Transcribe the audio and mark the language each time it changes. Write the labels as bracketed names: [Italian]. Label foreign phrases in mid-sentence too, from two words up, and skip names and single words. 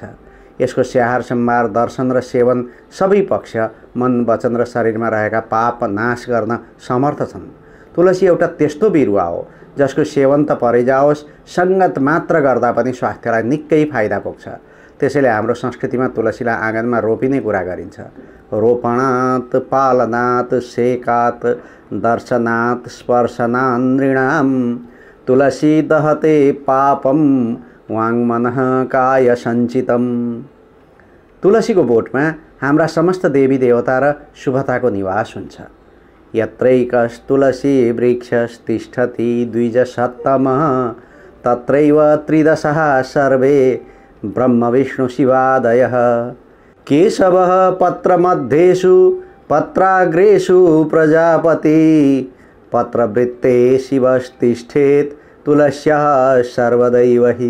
[Nepali] यसको स्याहार सम्भार, दर्शन र सेवन सबै पक्ष मन, वचन र शरीरमा रहेका पाप नाश गर्न समर्थ छन्। तुलसी एउटा त्यस्तो बिरुवा हो जसको सेवन त परै जाओस्, सङ्गत मात्र गर्दा पनि स्वास्थ्यलाई निकै फाइदा पुग्छ। त्यसैले हाम्रो संस्कृतिमा तुलसीलाई आँगनमा रोपिने कुरा गरिन्छ। [Sanskrit] रोपणात् पालनात् सेकात् दर्शनात् स्पर्शनान् नृणाम् तुलसी दहते पापम वाङ्मनः काय सञ्चितम्। [Nepali] तुलसीको बोटमा हाम्रा समस्त देवी देवता र शुभताको निवास हुन्छ। [Sanskrit] यत्रैकस्तुलसी वृक्षस्तिष्ठति द्विजसत्तमः तत्रैव त्रिदशः सर्वे ब्रह्म विष्णु शिवादयः। केशवः पत्रमध्येषु पत्राग्रेषु प्रजापति पत्रवृत्ते शिवस्तिष्ठेत् तुलस्याः सर्वदैव हि।